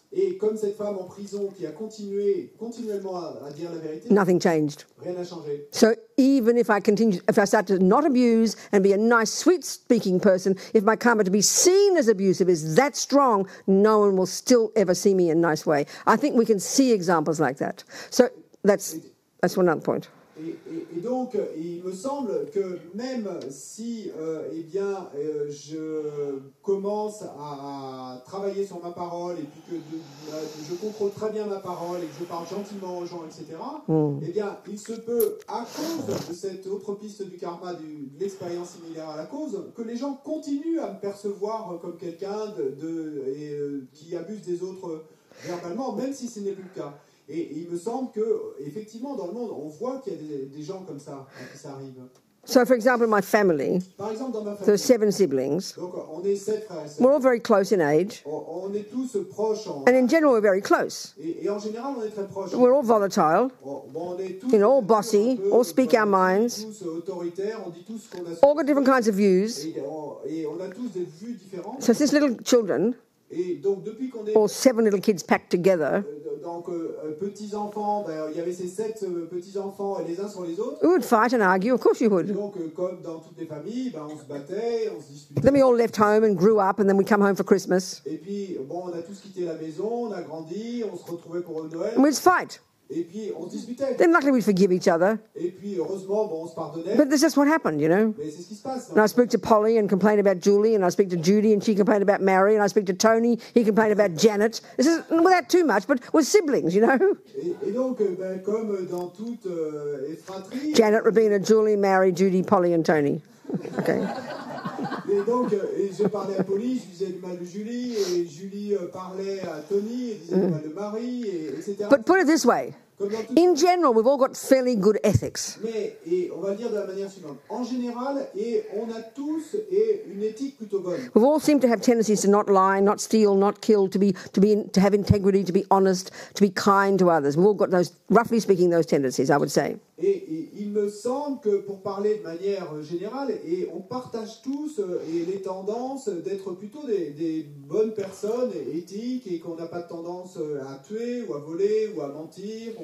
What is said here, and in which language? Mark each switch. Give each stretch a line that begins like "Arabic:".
French: et comme cette femme en prison qui a continuellement à dire la vérité,
English: nothing changed.
French: Rien n'a changé.
English: So even if I start to not abuse and be a nice, sweet-speaking person, if my karma to be seen as abusive is that strong, no one will still ever see me in a nice way. I think we can see examples like that. So that's one other point.
French: Et donc, il me semble que même si je commence à travailler sur ma parole et puis que je contrôle très bien ma parole et que je parle gentiment aux gens, etc., eh bien, il se peut, à cause de cette autre piste du karma, de l'expérience similaire à la cause, que les gens continuent à me percevoir comme quelqu'un qui abuse des autres verbalement, même si ce n'est plus le cas. Et il me semble qu'effectivement, dans le monde, on voit qu'il y a des gens comme ça à qui ça arrive.
English: So, for example, in my family,
French: Par exemple, dans ma famille,
English: there are 7 siblings.
French: donc, on est 7 frères et sœurs.
English: We're all very close in age.
French: On est tous proches.
English: And in general, we're very close.
French: Et en général, on est très proches.
English: We're all volatile,
French: On est tous,
English: all bossy, all speak our minds,
French: tous autoritaires, on dit tous ce qu'on a.
English: all got different kinds of views.
French: Et on a tous des vues différentes.
English: So since little children,
French: Et donc, depuis qu'on est...
English: or 7 little kids packed together,
French: donc, petits-enfants, il y avait ces 7 petits-enfants les uns sur les autres.
English: we would fight and argue, of course you would.
French: Donc, comme dans toutes les familles, on se battait, on se disputait.
English: Then we all left home and grew up, and then we come home for Christmas.
French: Et puis, on a tous quitté la maison, on a grandi, on se retrouvait pour Noël.
English: And we'd fight.
French: Et puis, on se disputait.
English: Then luckily we'd forgive each other.
French: Et puis, heureusement, on se pardonnait.
English: But that's just what happened, you know.
French: Mais c'est ce qui se passe.
English: And I speak to Polly and complain about Julie, and I speak to Judy and she complained about Mary, and I speak to Tony, he complained about Janet. This is without too much, but with siblings, you know.
French: Et donc, comme dans toute fratrie...
English: Janet, Robina, Julie, Mary, Judy, Polly and Tony. Okay.
French: Et donc, je parlais à Polly, je disais du mal de Julie, et Julie parlait à Tony, et disait du mal de Marie, etc.
English: But put it this way. In general, we've all got fairly good ethics.
French: Mais, et on va le dire de la manière suivante, en général, et on a tous une éthique plutôt bonne.
English: We've all seemed to have tendencies to not lie, not steal, not kill, to have integrity, to be honest, to be kind to others. We've all got those, roughly speaking, those tendencies, I would say.
French: Et il me semble que pour parler de manière générale, et on partage tous les tendances d'être plutôt des bonnes personnes éthiques et qu'on n'a pas de tendance à tuer ou à voler ou à mentir.